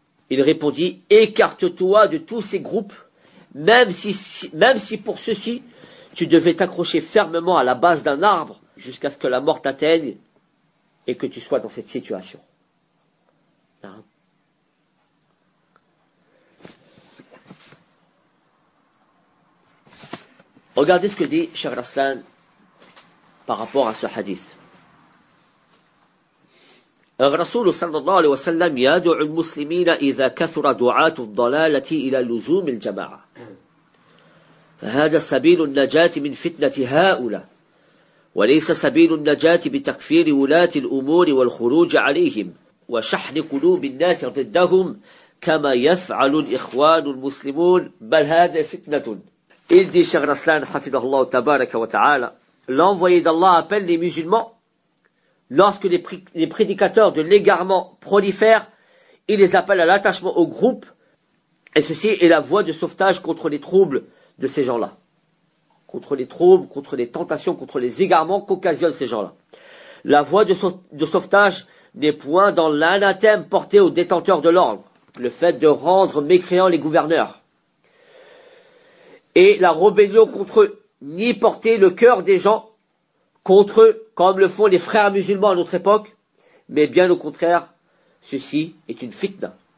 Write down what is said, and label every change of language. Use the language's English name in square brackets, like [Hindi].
[French] Il répondit, écarte-toi de tous ces groupes, même si pour ceux-ci, tu devais t'accrocher fermement à la base d'un arbre jusqu'à ce que la mort t'atteigne et que tu sois dans cette situation. Regardez ce que dit Cheikh Raslan par rapport à ce hadith. [Arabic] الرسول صلى الله عليه وسلم يدعو المسلمين إذا كثر دعاة الضلالة إلى لزوم الجماعة فهذا سبيل النجاة من فتنة هؤلاء وليس سبيل النجاة بتكفير ولاة الأمور والخروج عليهم وشحن قلوب الناس ضدهم كما يفعل الإخوان المسلمون بل هذا فتنة إذ شيخ رسلان حفظه الله تبارك وتعالى [French] l'envoyé d'Allah appelle les musulmans. Lorsque les prédicateurs de l'égarement prolifèrent, il les appelle à l'attachement au groupe, et ceci est la voie de sauvetage contre les troubles de ces gens-là. Contre les troubles, contre les tentations, contre les égarements qu'occasionnent ces gens-là. La voie de sauvetage n'est point dans l'anathème porté aux détenteurs de l'ordre, le fait de rendre mécréants les gouverneurs, et la rébellion contre eux, ni porter le cœur des gens contre eux, comme le font les frères musulmans à notre époque, mais bien au contraire, ceci est une fitna.